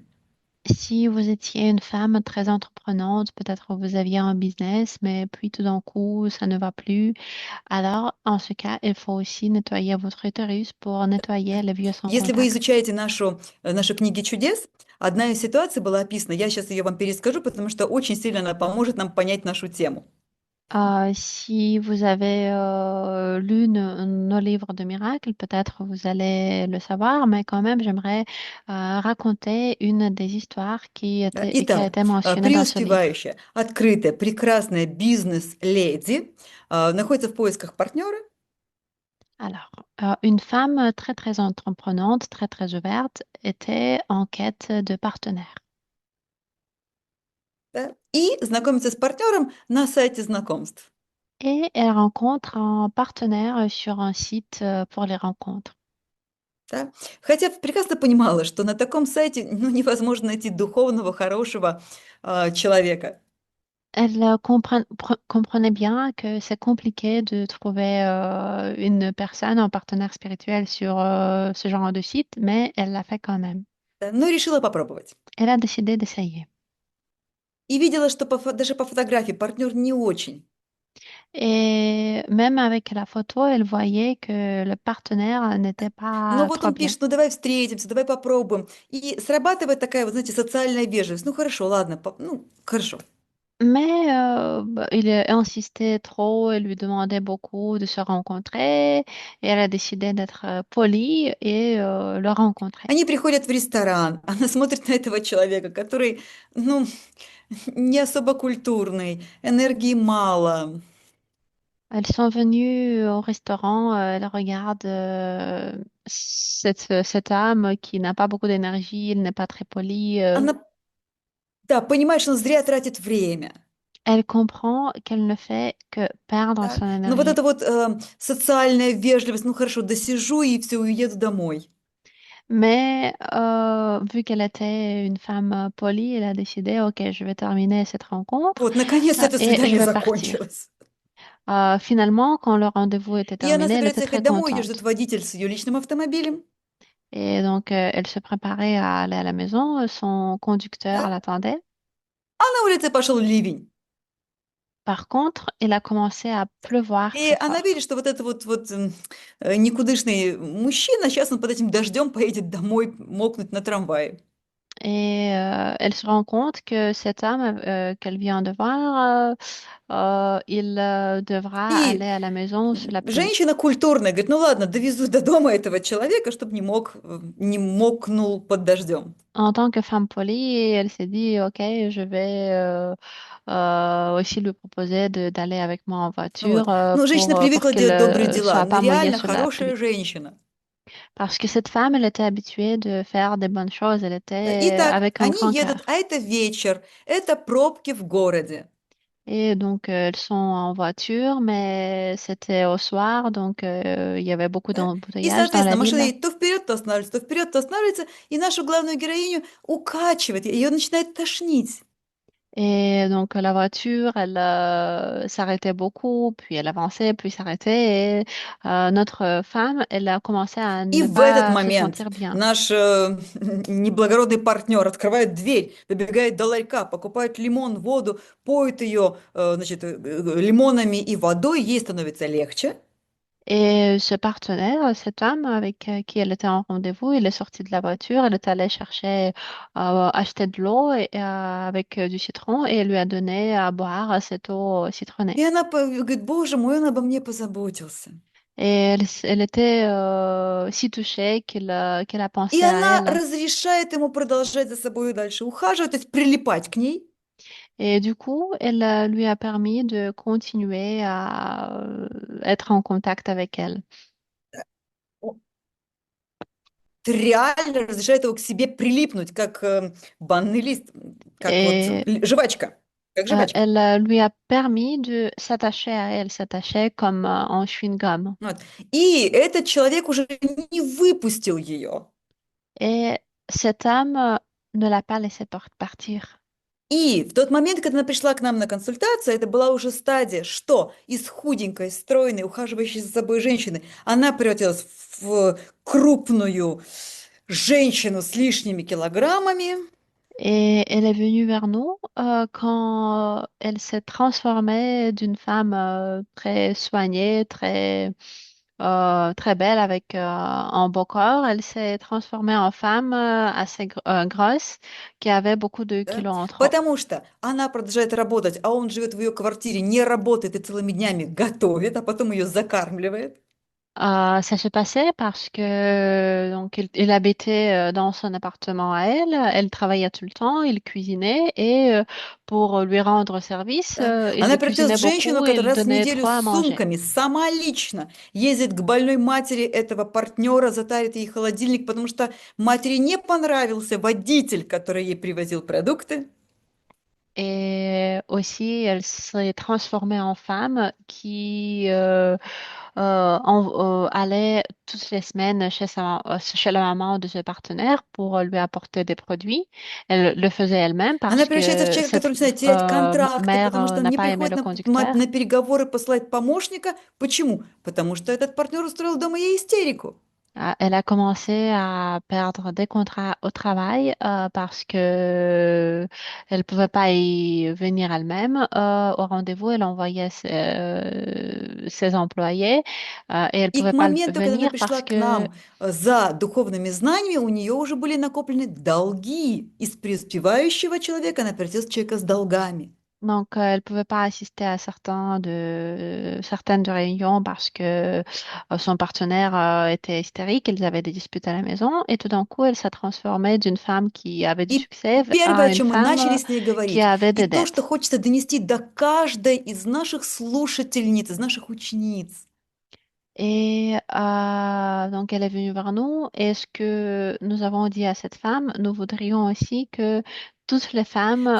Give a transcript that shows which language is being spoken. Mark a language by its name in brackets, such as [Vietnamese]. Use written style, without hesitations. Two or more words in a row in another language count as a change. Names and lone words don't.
[French] Si vous étiez une femme très entreprenante, peut-être vous aviez un business, mais puis tout d'un coup, ça ne va plus. Alors, en ce cas, il faut aussi nettoyer votre utérus pour nettoyer les vieux sans [Russian] Если вы [French] contact. [Russian] изучаете наши книги чудес, одна из ситуаций была описана. Я сейчас ее вам перескажу, потому что очень сильно она поможет нам понять нашу тему. [French] Si vous avez lu nos livres de miracles, peut-être vous allez le savoir, mais quand même, j'aimerais raconter une des histoires qui a [Russian] Итак, [French] été mentionnée dans ce livre. [Russian] преуспевающая, открытая, прекрасная бизнес-леди находится в поисках партнера. [French] Alors, une femme très, très entreprenante, très, très ouverte, était en quête de partenaires. [Russian] Да, и знакомится с партнером на сайте знакомств. [French] Et elle rencontre un partenaire sur un site pour les rencontres. [Russian] Да. Хотя прекрасно понимала, что на таком сайте невозможно найти духовного, хорошего человека. [French] Elle comprenait bien que c'est compliqué de trouver une personne, un partenaire spirituel sur ce genre de site, mais elle l'a fait quand même. [Russian] Да, но решила попробовать. [French] Elle a décidé d'essayer. [Russian] И видела, что даже по фотографии партнер не очень. [French] Et même avec la photo, elle voyait que le partenaire n'était [Russian] Но [French] pas [Russian] вот [French] trop [Russian] он [French] bien. [Russian] пишет, ну давай встретимся, давай попробуем. И срабатывает такая, вот знаете, социальная вежливость. Ну хорошо, ладно, ну хорошо. [French] Mais il insistait trop, elle lui demandait beaucoup de se rencontrer, et elle a décidé d'être polie et le rencontrer. [Russian] Они приходят в ресторан, она смотрит на этого человека, который, ну, не особо культурный, энергии мало. [French] Elles sont venues au restaurant, elles regardent cette âme qui n'a pas beaucoup d'énergie, elle n'est pas très polie. [Russian] Она, да, понимает, что он зря тратит время. [French] Elle comprend qu'elle ne fait que perdre [Russian] Да. [French] son [Russian] Но вот [French] énergie. [Russian] эта вот социальная вежливость, ну хорошо, досижу и все, уеду домой. [French] Mais vu qu'elle était une femme polie, elle a décidé, OK, je vais terminer cette rencontre [Russian] Вот, наконец это [French] et je [Russian] свидание [French] vais partir. [Russian] закончилось. [French] Finalement, quand le rendez-vous était [Russian] И она [French] terminé, elle était [Russian] собирается [French] très [Russian] ехать домой, ее ждет [French] contente. [Russian] водитель с ее личным автомобилем. [French] Et donc, elle se préparait à aller à la maison. Son conducteur [Russian] Да. [French] l'attendait. [Russian] А на улице пошел ливень. [French] Par contre, il a commencé à pleuvoir [Russian] И [French] très [Russian] она [French] fort. [Russian] видит, что вот этот никудышный мужчина, сейчас он под этим дождем поедет домой мокнуть на трамвае. [French] Et elle se rend compte que cet homme qu'elle vient de voir, il devra aller [Russian] И [French] à la maison sous la pluie. [Russian] женщина культурная говорит, ну ладно, довезу до дома этого человека, чтобы не мокнул под дождем. [French] En tant que femme polie, elle s'est dit, OK, je vais aussi lui proposer d'aller avec moi en voiture [Russian] Вот. Ну, женщина [French] pour [Russian] привыкла [French] qu'il [Russian] делать добрые [French] ne [Russian] дела. [French] soit [Russian] Она [French] pas mouillé [Russian] реально [French] sous la [Russian] хорошая [French] pluie. [Russian] женщина. [French] Parce que cette femme, elle était habituée de faire des bonnes choses. Elle était [Russian] Итак, [French] avec un [Russian] они [French] grand [Russian] едут, [French] cœur. [Russian] а это вечер, это пробки в городе. [French] Et donc, elles sont en voiture, mais c'était au soir, donc il y avait beaucoup [Russian] Да? И, [French] d'embouteillages dans la [Russian] соответственно, машина [French] ville. [Russian] едет то вперед, то останавливается, то вперед, то останавливается, и нашу главную героиню укачивает, ее начинает тошнить. [French] Et donc la voiture, elle s'arrêtait beaucoup, puis elle avançait, puis s'arrêtait. Et notre femme, elle a commencé à [Russian] И [French] ne [Russian] в этот [French] pas se [Russian] момент [French] sentir bien. [Russian] наш неблагородный партнер открывает дверь, выбегает до ларька, покупает лимон, воду, поет ее, значит, лимонами и водой, ей становится легче. [French] Et ce partenaire, cette femme avec qui elle était en rendez-vous, il est sorti de la voiture, elle est allée chercher, acheter de l'eau avec du citron et elle lui a donné à boire cette eau citronnée. [Russian] И она говорит, боже мой, он обо мне позаботился. [French] Et elle était si touchée qu'elle a [Russian] И [French] pensé à [Russian] она [French] elle. [Russian] разрешает ему продолжать за собой дальше ухаживать, то есть прилипать к ней. [French] Et du coup, elle lui a permis de continuer à être en contact avec elle. [Russian] Реально разрешает его к себе прилипнуть, как банный лист, как вот [French] Et [Russian] жвачка, как жвачка. [French] elle lui a permis de s'attacher à elle, s'attacher comme en chewing-gum. [Russian] Вот. И этот человек уже не выпустил ее. [French] Et cet homme ne l'a pas laissé partir. [Russian] И в тот момент, когда она пришла к нам на консультацию, это была уже стадия, что из худенькой, стройной, ухаживающей за собой женщины, она превратилась в крупную женщину с лишними килограммами. [French] Et elle est venue vers nous quand elle s'est transformée d'une femme très soignée, très belle avec un beau corps. Elle s'est transformée en femme assez grosse qui avait beaucoup de [Russian] Да? [French] kilos en trop. [Russian] Потому что она продолжает работать, а он живет в ее квартире, не работает и целыми днями готовит, а потом ее закармливает. [French] Ça se passait parce que donc il habitait dans son appartement à elle. Elle travaillait tout le temps, il cuisinait et pour lui rendre service, [Russian] Да. [French] il [Russian] Она превратилась [French] cuisinait [Russian] в женщину, [French] beaucoup et il [Russian] которая раз в [French] donnait [Russian] неделю [French] trop à [Russian] с [French] manger. [Russian] сумками сама лично ездит к больной матери этого партнера, затарит ей холодильник, потому что матери не понравился водитель, который ей привозил продукты. [French] Et aussi, elle s'est transformée en femme qui allait toutes les semaines chez la maman de ce partenaire pour lui apporter des produits. Elle le faisait elle-même [Russian] Она [French] parce [Russian] превращается в [French] que [Russian] человека, [French] cette [Russian] который начинает терять контракты, [French] mère [Russian] потому что он [French] n'a [Russian] не [French] pas aimé [Russian] приходит [French] le [Russian] на [French] conducteur. [Russian] переговоры, посылает помощника. Почему? Потому что этот партнер устроил дома ей истерику. [French] Elle a commencé à perdre des contrats au travail parce que elle pouvait pas y venir elle-même au rendez-vous. Elle envoyait ses employés et elle [Russian] И [French] pouvait [Russian] к [French] pas [Russian] моменту, когда она [French] venir [Russian] пришла [French] parce [Russian] к [French] que [Russian] нам за духовными знаниями, у нее уже были накоплены долги. Из преуспевающего человека она превратилась в человека с долгами. [French] donc elle pouvait pas assister à certaines de réunions parce que son partenaire était hystérique. Ils avaient des disputes à la maison et tout d'un coup, elle s'est transformée d'une femme qui avait du [Russian] И [French] succès [Russian] первое, [French] à [Russian] о [French] une [Russian] чем мы начали [French] femme [Russian] с ней [French] qui [Russian] говорить, [French] avait [Russian] и [French] des [Russian] то, что [French] dettes. [Russian] хочется донести до каждой из наших слушательниц, из наших учениц. [French] Et donc, elle est venue vers nous. Et ce que nous avons dit à cette femme, nous voudrions aussi que toutes les femmes